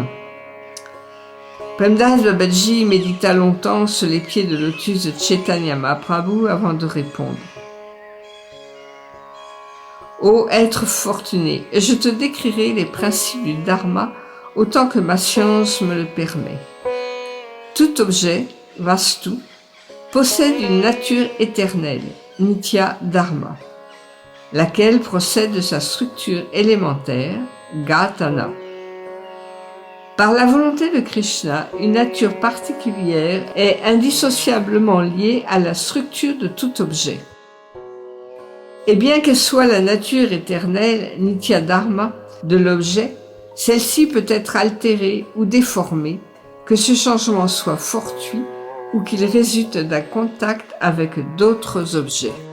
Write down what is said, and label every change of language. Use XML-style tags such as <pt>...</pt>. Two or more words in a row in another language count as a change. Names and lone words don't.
<fr>Premdas Babaji médita longtemps sur les pieds de lotus de Chaitanya Mahaprabhu avant de répondre. Ô être fortuné, je te décrirai les principes du dharma autant que ma science me le permet. Tout objet, vastu, possède une nature éternelle,</fr> <sa>नित्य धर्म,</sa> <fr>laquelle procède de sa structure élémentaire, Gatana. Par la volonté de Krishna, une nature particulière est indissociablement liée à la structure de tout objet. Et bien qu'elle soit la nature éternelle,</fr> <sa>नित्य धर्म,</sa> <fr>de l'objet, celle-ci peut être altérée ou déformée, que ce changement soit fortuit ou qu'il résulte d'un contact avec d'autres objets.</fr>